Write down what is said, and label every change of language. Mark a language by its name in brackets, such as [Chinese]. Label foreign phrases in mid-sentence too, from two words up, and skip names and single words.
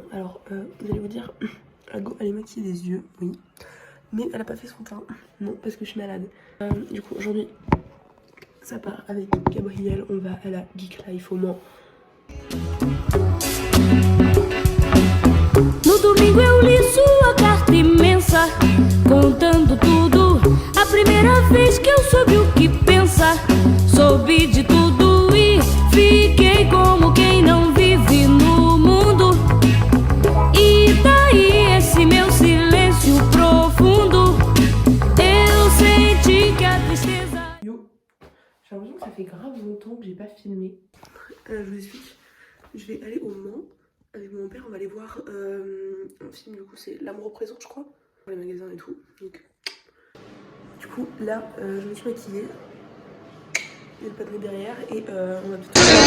[French] Alors, vous allez vous dire, Ago, elle est maquillée des yeux, oui. Mais elle a pas fait son teint. Non, parce que je suis malade. Du coup, aujourd'hui, ça part avec Gabriel. On va à la Geek Life au Mans. [Portuguese] No domingo eu li sua carta imensa, contando tudo. A primeira vez que eu soube o que pensa, soube de tudo e fiquei como quem não vive no mundo. E daí esse meu silêncio profundo, eu senti que a tristeza... [French] Yo, j'ai l'impression que ça fait grave longtemps que j'ai pas filmé. Je vous explique, je vais aller au Mans. Avec mon père, on va aller voir un film, du coup c'est L'amour au présent, je crois, dans les magasins et tout. Donc, du coup, là, je me suis maquillée. Il y a le padré derrière et on va tout...